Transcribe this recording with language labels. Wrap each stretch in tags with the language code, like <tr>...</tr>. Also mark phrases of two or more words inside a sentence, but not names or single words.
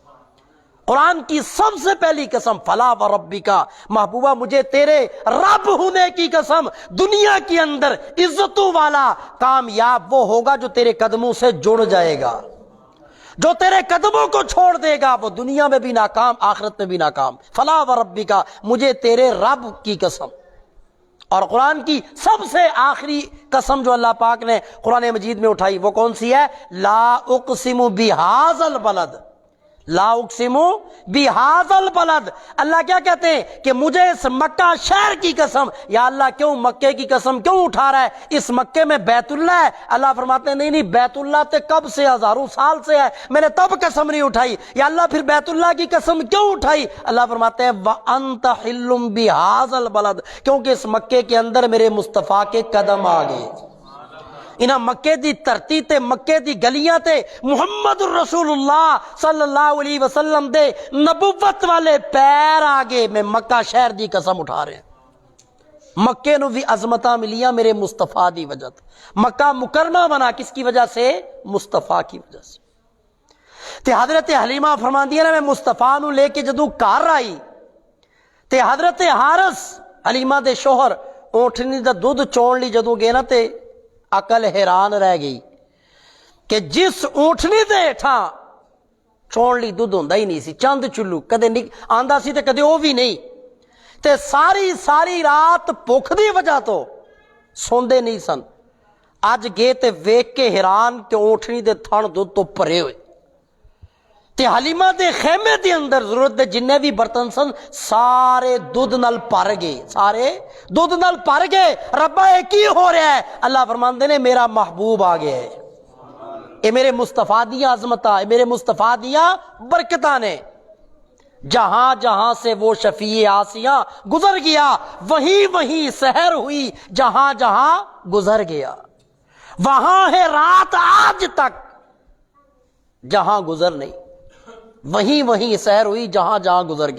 <ur>قرآن کی سب سے پہلی قسم</ur> <ar>فلا وربکا،</ar> <ur>محبوبہ مجھے تیرے رب ہونے کی قسم، دنیا کے اندر عزتوں والا کامیاب وہ ہوگا جو تیرے قدموں سے جڑ جائے گا، جو تیرے قدموں کو چھوڑ دے گا وہ دنیا میں بھی ناکام آخرت میں بھی ناکام۔</ur> <ar>فلا وربکا،</ar> <ur>مجھے تیرے رب کی قسم۔ اور قرآن کی سب سے آخری قسم جو اللہ پاک نے قرآن مجید میں اٹھائی وہ کون سی ہے؟</ur> <ar>لا اقسم بہذا البلد، لا اقسم بہذا البلد۔</ar> <ur>اللہ کیا کہتے ہیں کہ مجھے اس مکہ شہر کی قسم، یا اللہ کیوں مکے کی قسم کیوں اٹھا رہا ہے؟ اس مکے میں بیت اللہ ہے۔ اللہ فرماتے ہیں نہیں بیت اللہ تے کب سے ہزاروں سال سے ہے، میں نے تب قسم نہیں اٹھائی۔ یا اللہ پھر بیت اللہ کی قسم کیوں اٹھائی؟ اللہ فرماتے ہیں</ur> <ar>وَأَنْتَ حِلٌّ بِهَذَا الْبَلَدِ،</ar> <ur>کیونکہ اس مکے کے اندر میرے مصطفیٰ کے قدم آ گئے،</ur> <pa>انہاں مکے دی دھرتی تے مکے دی گلیاں تے محمد الرسول اللہ صلی اللہ علیہ وسلم دے نبوت والے پیر آگے میں مکہ شہر دی قسم اٹھا رہے ہیں۔ مکے نو بھی عظمتاں ملیاں میرے مصطفیٰ دی وجہ تے،</pa> <ur>مکہ مکرمہ بنا کس کی وجہ سے؟ مصطفیٰ کی وجہ سے۔</ur> <pa>تے حضرت حلیمہ فرماندیاں نے میں مصطفیٰ نو لے کے جدوں گھر آئی تے حضرت حارث حلیمہ دے شوہر اونٹنی دا دودھ چون لی جدوں گئے نا تے عقل حیران رہ گئی کہ جس اونٹنی دے ہیٹھاں چون لی دودھ ہوندا ہی نہیں سی، چند چلو کدے آندا سی تے کدے وہ بھی نہیں، تے ساری رات بھوک دی وجہ تو سوندے نہیں سن۔ اج گئے تے ویکھ کے حیران کہ اونٹنی دے تھن دودھ تو بھرے ہوئے، تے حلیمہ دے خیمے دے اندر ضرورت دے جننے بھی برتن سن سارے دودھ نال بھر گئے، سارے دودھ نال بھر گئے۔ ربا یہ کی ہو رہا ہے؟ اللہ فرماندے نے میرا محبوب آ گیا ہے، اے میرے مصطفیٰ دیاں عظمتاں، اے میرے مصطفیٰ دیاں برکتاں نے۔</pa> <ur>جہاں جہاں سے وہ شفیع آسیاں گزر گیا، وہیں وہیں سحر ہوئی جہاں جہاں گزر گیا، وہاں ہے رات آج تک جہاں گزر نہیں، وہیں وہیں سحر ہوئی جہاں جہاں گزر گیا۔</ur>